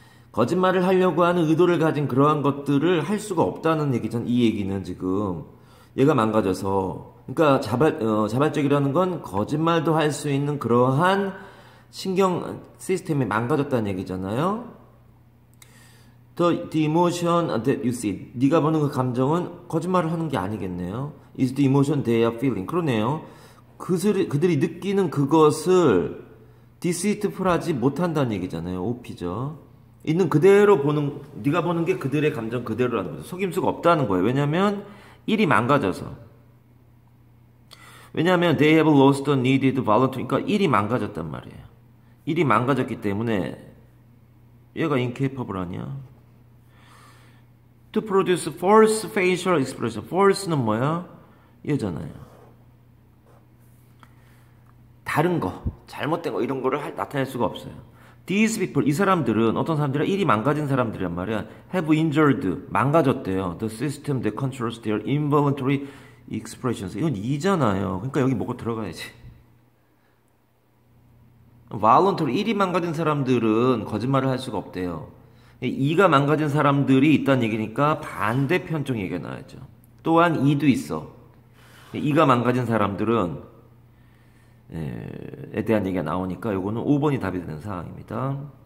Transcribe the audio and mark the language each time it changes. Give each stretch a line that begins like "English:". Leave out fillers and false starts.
Korean: 거짓말을 하려고 하는 의도를 가진 그러한 것들을 할 수가 없다는 얘기잖아. 이 얘기는 지금 얘가 망가져서. 그러니까 자발적이라는 건 거짓말도 할 수 있는 그러한 신경 시스템이 망가졌다는 얘기잖아요.
English: The emotion that you see.
Korean: 네가 보는 그 감정은 거짓말을 하는 게 아니겠네요.
English: Is the emotion they are feeling.
Korean: 그러네요. 그들이 느끼는 그것을 deceitful하지 못한다는 얘기잖아요. OP죠. 있는 그대로 보는, 네가 보는 게 그들의 감정 그대로라는 거죠. 속임수가 없다는 거예요. 왜냐면 일이 망가져서. 왜냐하면
English: they have lost the needed volunteer.
Korean: 그러니까 일이 망가졌단 말이에요. 일이 망가졌기 때문에 얘가 incapable 아니야.
English: To produce false facial expression. false는
Korean: 뭐야? 얘잖아요. 다른 거, 잘못된 거 이런 거를 나타낼 수가 없어요.
English: These people,
Korean: 이 사람들은 어떤 사람들이야? 일이 망가진 사람들이란 말이야.
English: Have injured,
Korean: 망가졌대요.
English: The system that controls their involuntary expressions.
Korean: 이건 이잖아요. 그러니까 여기 뭐가 들어가야지. voluntary, 일이 망가진 사람들은 거짓말을 할 수가 없대요. 이가 망가진 사람들이 있다는 얘기니까 반대편 쪽 얘기가 나와야죠. 또한 이도 있어. 이가 망가진 사람들은 에 대한 얘기가 나오니까 요거는 5번이 답이 되는 상황입니다.